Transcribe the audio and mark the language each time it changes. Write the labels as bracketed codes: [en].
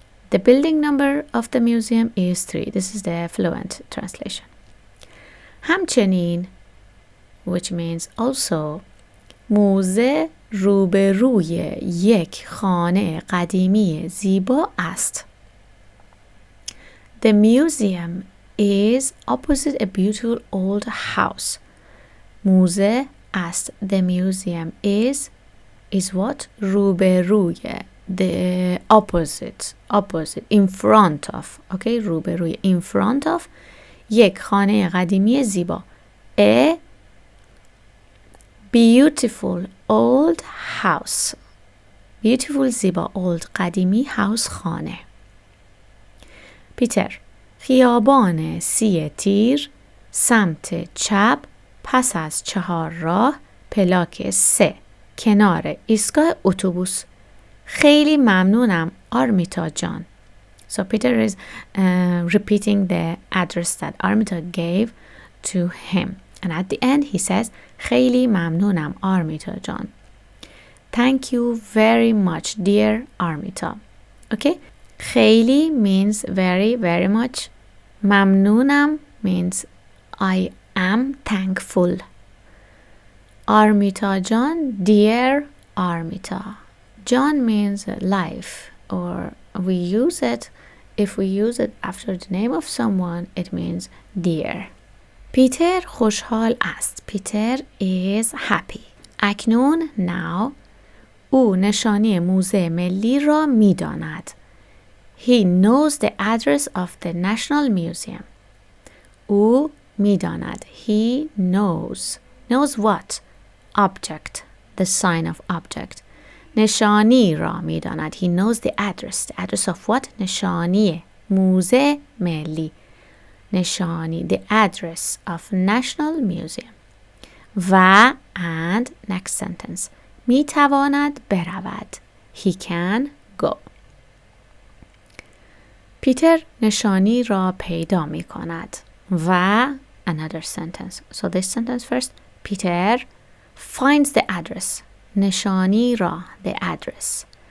[en] The building number of the museum is 3. This is the fluent translation. [fa] همچنین, [en] which means also, [fa] موزه روبروی یک خانه قدیمی زیبا است. [en] The museum is opposite a beautiful old house. [fa] موزه است. [en] The museum is what? روبروی, the opposite, in front of, okay? [fa] روبروی, [en] in front of [fa] یک خانه قدیمی زیبا. [en] A beautiful old house. Beautiful زیبا, old قدیمی, house خانه. [fa] پیتر, خیابان 30 تیر سمت چپ پس از 4 راه پلاک 3 کنار ایستگاه اتوبوس. خیلی ممنونم آرمیتا جان. [en] So Peter is repeating the address that Armita gave to him. And at the end he says, [fa] خیلی ممنونم آرمیتا جان. [en] Thank you very much, dear Armita. Okay? خیلی means very, very much. ممنونم means I am thankful. Armita John, dear Armita. John means life, or we use it, if we use it after the name of someone, it means dear. [fa] پیتر خوشحال است. [en] Peter is happy. [fa] اکنون, now, او نشانی موزه ملی را می داند. [en] He knows the address of the National Museum. [fa] او می داند. [en] He knows. Knows what? Object. The sign of object. [fa] نشانی را می داند. [en] He knows the address. The address of what? [fa] نشانی موزه ملی. [en] نشانی. The address of National Museum. [fa] و [en] and next sentence. [fa] می تواند برود. [en] He can go. [fa] پیتر نشانی را پیدا می کند. [en] و another sentence. So this sentence first. Peter finds the address. [fa] نشانی را, [en] the address.